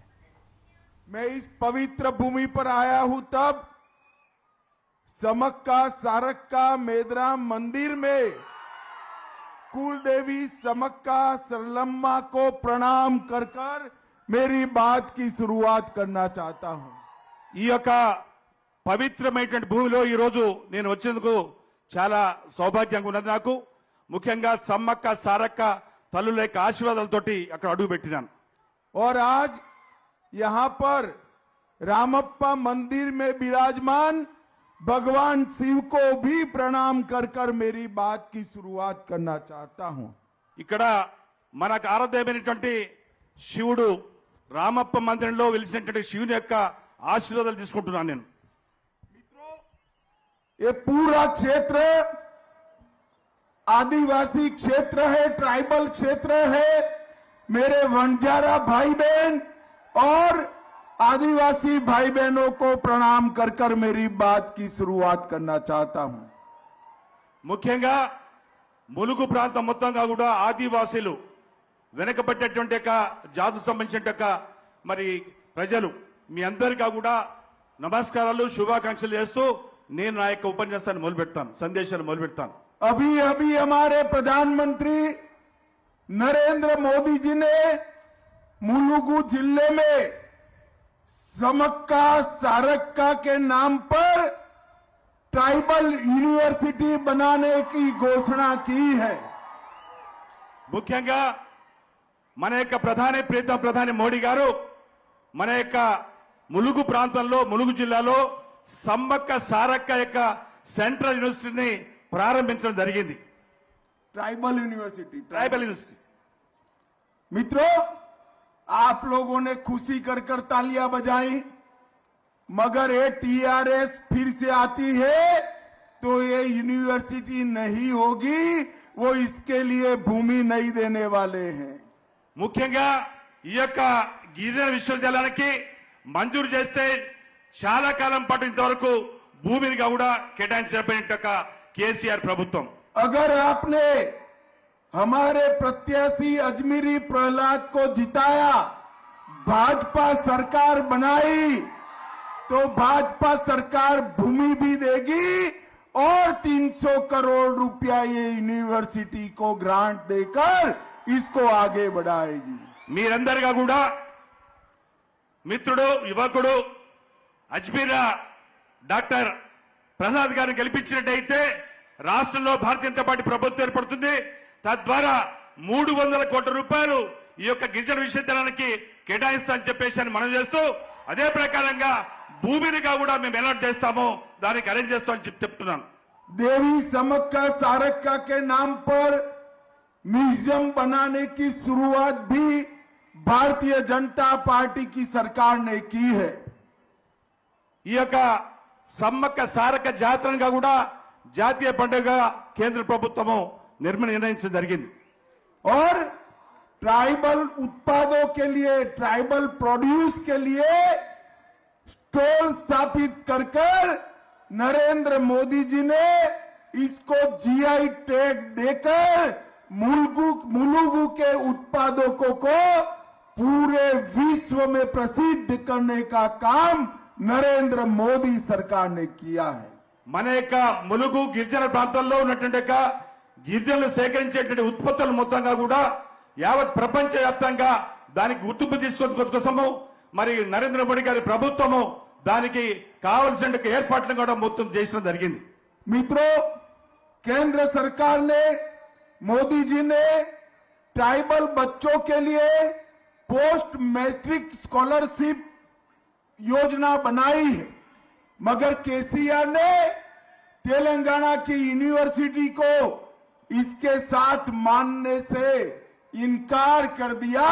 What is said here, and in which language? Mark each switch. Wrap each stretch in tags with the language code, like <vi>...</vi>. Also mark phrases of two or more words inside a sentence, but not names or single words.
<hi>मैं इस पवित्र भूमि पर आया हूं तब समक्का सारक्का मेदराम मंदिर में कुल देवी समक्का सरलम्मा को प्रणाम कर कर मेरी बात की शुरुआत करना चाहता हूं।</hi> <te>ఈ యొక్క పవిత్రమైనటువంటి భూమిలో ఈ రోజు నేను వచ్చేందుకు చాలా సౌభాగ్యంగా ఉన్నది నాకు। ముఖ్యంగా సమ్మక్క సారక్క తల్లుల యొక్క ఆశీర్వాదాలతోటి అక్కడ అడుగు పెట్టినాను।</te> <hi>और आज यहां पर रामप्पा मंदिर में विराजमान भगवान शिव को भी प्रणाम कर कर मेरी बात की शुरुआत करना चाहता हूं।</hi> <te>ఇక్కడ మనకు ఆరాధ్యమైనటువంటి శివుడు రామప్ప మందిరంలో వెలిసినటువంటి శివుని యొక్క ఆశీర్వాదాలు తీసుకుంటున్నాను నేను।</te> <hi>ये पूरा क्षेत्र आदिवासी क्षेत्र है, ट्राइबल क्षेत्र है। मेरे वंजारा भाई बहन और आदिवासी भाई बहनों को प्रणाम कर कर मेरी बात की शुरुआत करना चाहता हूं।</hi> <te>ముఖ్యంగా ములుగు ప్రాంతం మొత్తంగా కూడా ఆదివాసీలు వెనకబడ్డటువంటి యొక్క జాతికి సంబంధించిన మరి ప్రజలు మీ అందరికీ కూడా నమస్కారాలు శుభాకాంక్షలు చేస్తూ నేను నా యొక్క ఉపన్యాసాన్ని మొదలుపెడతాను, సందేశాన్ని మొదలుపెడతాను।</te> <hi>अभी अभी हमारे प्रधानमंत्री नरेंद्र मोदी जी ने मुलुगु जिले में समक्का सारक्का के नाम पर</hi> <en>tribal university</en> <hi>बनाने की घोषणा की है।</hi> <te>ముఖ్యంగా మన యొక్క ప్రీతం ప్రధాని మోడీ గారు మన యొక్క ములుగు ప్రాంతంలో ములుగు జిల్లాలో సమ్మక్క సారక్క యొక్క</te> <en>central university</en> <te>ప్రారంభించడం జరిగింది।</te> <en>tribal university. tribal university.</en> <hi>मित्रों, आप लोगों ने खुशी कर कर तालियां बजाई, मगर ये टीआरएस फिर से आती है तो ये यूनिवर्सिटी नहीं होगी, वो इसके लिए भूमि नहीं देने वाले हैं।</hi> <te>ముఖ్యంగా ఈ యొక్క గిరిజన విశ్వవిద్యాలయానికి మంజూరు చేస్తే చాలా కాలం పాటు ఇంతవరకు భూమిని కూడా కేటాయించబడిన కేసీఆర్ ప్రభుత్వం.</te> <hi>अगर आपने हमारे प्रत्याशी अजमेरी प्रहलाद को जिताया, भाजपा सरकार बनाई, तो भाजपा सरकार भूमि भी देगी और 300 करोड़ रुपया ये यूनिवर्सिटी को ग्रांट देकर इसको आगे बढ़ाएगी.</hi> <te>మీరందరిగా కూడా మిత్రుడు యువకుడు అజ్మీరా డాక్టర్ ప్రసాద్ గారిని గెలిపించినట్టయితే రాష్ట్రంలో భారతీయ జనతా పార్టీ ప్రభుత్వం ఏర్పడుతుంది. తద్వారా 300 కోట్ల రూపాయలు ఈ యొక్క గిరిజన విశ్వవిద్యాలయానికి కేటాయిస్తామని చెప్పేసి మనం చేస్తూ అదే ప్రకారంగా భూమినిగా కూడా మేము అలాట్ చేస్తామో దానికి అరేంజ్ చేస్తామని చెప్తున్నాను.</te> <hi>देवी समक्का सारक्का के नाम पर म्यूजियम बनाने की शुरुआत भी भारतीय जनता पार्टी की सरकार ने की है.</hi> <te>ఈ యొక్క సమ్మక్క సారక్క జాతరగా కూడా జాతీయ పండుగ కేంద్ర ప్రభుత్వము నిర్ణయించడం జరిగింది.</te> <hi>और ट्राइबल उत्पादों के लिए,</hi> <en>tribal produce</en> <hi>के लिए स्टॉल स्थापित कर नरेंद्र मोदी जी ने इसको</hi> <en>GI tag</en> <hi>देकर मुलुगु के उत्पादों को पूरे विश्व में प्रसिद्ध करने का काम नरेंद्र मोदी सरकार ने किया है.</hi> <te>మన యొక్క ములుగు గిరిజన ప్రాంతాల్లో ఉన్నటువంటి గిరిజనులు సేకరించేటువంటి ఉత్పత్తులు మొత్తంగా కూడా యావత్ ప్రపంచ వ్యాప్తంగా దానికి గుర్తింపు తీసుకొచ్చుకోవడం కోసము మరి నరేంద్ర మోడీ గారి ప్రభుత్వము దానికి కావలసిన ఏర్పాట్లను కూడా మొత్తం చేయడం జరిగింది.</te> <hi>मित्रों, केंद्र सरकार ने, मोदी जी ने ट्राइबल बच्चों के लिए</hi> <en>post matric scholarship</en> <hi>योजना बनाई है, मगर केसीआर ने तेलंगाना की यूनिवर्सिटी को इसके साथ मानने से इनकार कर दिया.</hi>